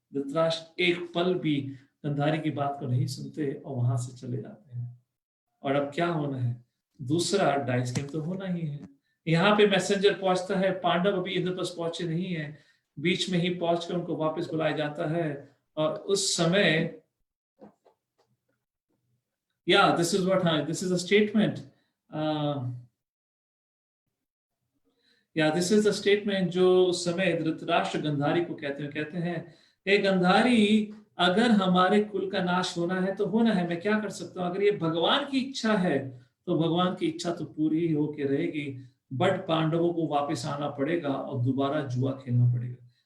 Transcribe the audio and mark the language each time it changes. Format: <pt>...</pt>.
<hi>धृतराष्ट्र एक पल भी गंधारी की बात को नहीं सुनते और वहां से चले जाते हैं। और अब क्या होना है, दूसरा डाइस गेम तो होना ही है। यहाँ पे मैसेंजर पहुंचता है, पांडव अभी इंद्रप्रस्थ पहुंचे नहीं है, बीच में ही पहुंचकर उनको वापस बुलाया जाता है। और उस समय</hi> <en>this is what this is a statement. This is a statement</en> <hi>जो उस समय धृतराष्ट्र गंधारी को कहते हैं हे गंधारी, अगर हमारे कुल का नाश होना है तो होना है, मैं क्या कर सकता हूँ, अगर ये भगवान की इच्छा है तो भगवान की इच्छा तो पूरी ही होके रहेगी, बट पांडवों को वापस आना पड़ेगा और दोबारा जुआ खेलना पड़ेगा।</hi>